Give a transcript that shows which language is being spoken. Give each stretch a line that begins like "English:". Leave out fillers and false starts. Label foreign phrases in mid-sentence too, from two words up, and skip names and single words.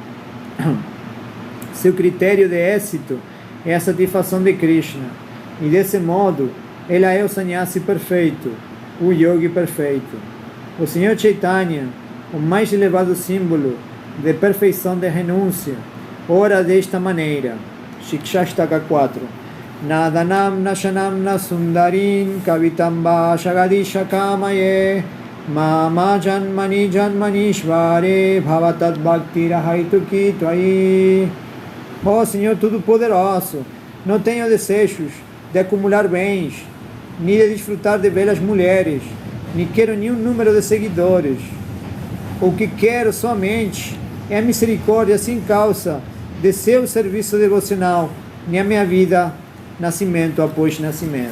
Portuguese: Seu critério de êxito é a satisfação de Krishna, e desse modo, ela é o sannyasi perfeito, o yogi perfeito. O Senhor Chaitanya, o mais elevado símbolo de perfeição de renúncia, ora desta maneira. Shikshashtaka 4.
Sanskrit: नधनं नजनं नसुन्दरीं कवितांवा जगदीश कामये मम जन्मनि जन्मनीश्वरे भवताद् भक्तिर् अहैतुकी त्वयि.
Portuguese: Ó Senhor Todo-Poderoso, não tenho desejos de acumular bens, nem de desfrutar de belas mulheres, nem quero nenhum número de seguidores. O que quero somente é a misericórdia sem causa de seu serviço devocional, nem a minha vida, nascimento após nascimento.